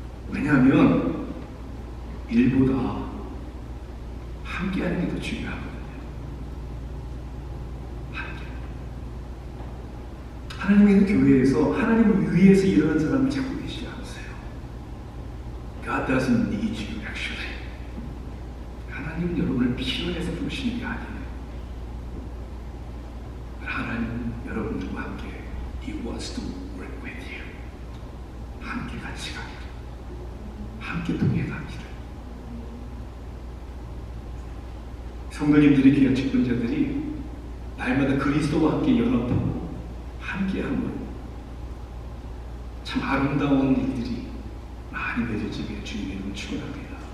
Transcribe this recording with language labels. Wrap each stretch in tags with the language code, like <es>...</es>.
<ko>왜냐하면 일보다 함께하는 게 더 중요하거든요. 함께. 하나님의 교회에서 하나님을 위해서 일하는 사람을 찾고 계시지 않으세요?</ko> <en>God doesn't need you actually.</en> <ko>하나님은 여러분을 필요해서 부르시는 게 아니에요. 하나님은 여러분들과 함께</ko> <en>He wants to work with you.</en> <ko>함께 같이 가기를, 함께 동행하기를. 성도님들이 귀한 직분자들이 날마다 그리스도와 함께 연합하고 함께함으로 참 아름다운 일들이 많이 맺어지게 주님의 이름을 축원합니다.</ko>